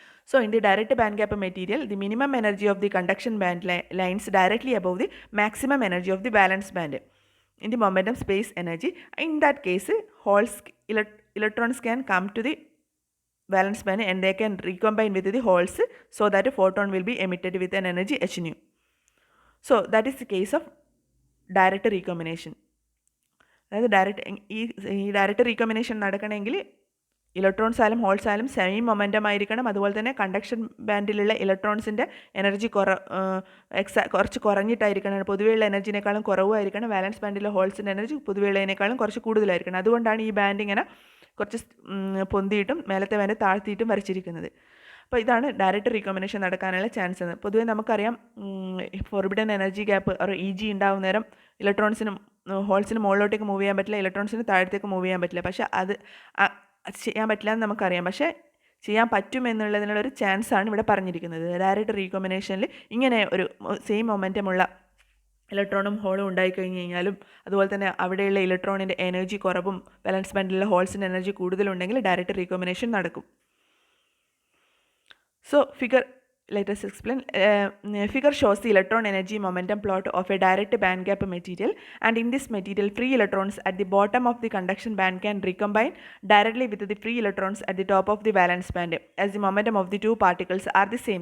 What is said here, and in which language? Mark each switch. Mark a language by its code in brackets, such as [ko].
[en] So in the direct band gap material, the minimum energy of the conduction band lines directly above the maximum energy of the valence band in the momentum space energy. In that case, holes electrons can come to the valence band and they can recombine with the holes, so that a photon will be emitted with an energy h nu. So that is the case of direct recombination. [ml] അതായത് direct recombination നടക്കണമെങ്കിൽ electrons ആയാലും holes ആയാലും same momentum ആയിരിക്കണം. അതുപോലെ തന്നെ conduction ബാൻഡിലുള്ള ഇലക്ട്രോൺസിൻ്റെ energy കുറച്ച് കുറഞ്ഞിട്ടായിരിക്കണം, പൊതുവെയുള്ള എനർജിനേക്കാളും കുറവായിരിക്കണം. വാലൻസ് ബാൻഡിലെ ഹോൾസിൻ്റെ എനർജി പൊതുവെയുള്ളതിനേക്കാളും കുറച്ച് കൂടുതലായിരിക്കണം. അതുകൊണ്ടാണ് ഈ ബാൻഡ് ഇങ്ങനെ കുറച്ച് പൊന്തിയിട്ടും മേലത്തെ ബാൻഡ് താഴ്ത്തിയിട്ടും വരച്ചിരിക്കുന്നത്. അപ്പോൾ ഇതാണ് ഡയറക്റ്റ് റീകോമ്പിനേഷൻ നടക്കാനുള്ള ചാൻസ് എന്ന്. പൊതുവേ നമുക്കറിയാം, forbidden energy gap E G ഉണ്ടാകുന്ന നേരം ഇലക്ട്രോൺസിനും ഹോൾസിന് മുകളിലോട്ടേക്ക് മൂവ് ചെയ്യാൻ പറ്റില്ല, ഇലക്ട്രോൺസിന് താഴത്തേക്ക് മൂവ് ചെയ്യാൻ പറ്റില്ല. പക്ഷേ അത് ചെയ്യാൻ പറ്റില്ല എന്ന് നമുക്കറിയാം. പക്ഷേ ചെയ്യാൻ പറ്റുമെന്നുള്ളതിനുള്ളൊരു ചാൻസാണ് ഇവിടെ പറഞ്ഞിരിക്കുന്നത്. ഡയറക്റ്റ് റീകോമ്പിനേഷനിൽ ഇങ്ങനെ ഒരു സെയിം മൊമെൻറ്റമുള്ള ഇലക്ട്രോണും ഹോളും ഉണ്ടായിക്കഴിഞ്ഞ് കഴിഞ്ഞാലും, അതുപോലെ തന്നെ അവിടെയുള്ള ഇലക്ട്രോണിൻ്റെ എനർജി കുറവും ബാലൻസ് ബാൻഡിലുള്ള ഹോൾസിൻ്റെ എനർജി കൂടുതലുണ്ടെങ്കിൽ ഡയറക്റ്റ് റീകോമ്പിനേഷൻ നടക്കും. [en] So let us explain. Figure shows the electron energy momentum plot of a direct band gap material, and in this material free electrons at the bottom of the conduction band can recombine directly with the free electrons at the top of the valence band, as the momentum of the two particles are the same.